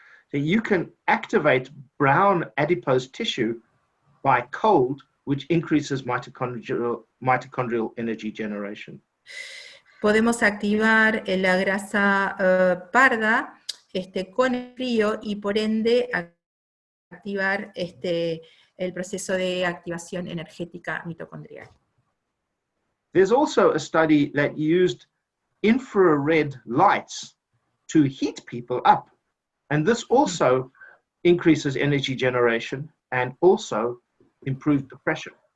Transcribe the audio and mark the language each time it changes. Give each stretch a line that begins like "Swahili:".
English: So you can activate brown adipose tissue by cold, which increases mitochondrial energy generation.
Spanish: Podemos activar la grasa parda con el frío y por ende activar el proceso de activación energética mitocondrial.
English: There's also a study that used infrared lights to heat people up. And this also increases energy generation and also improves depression.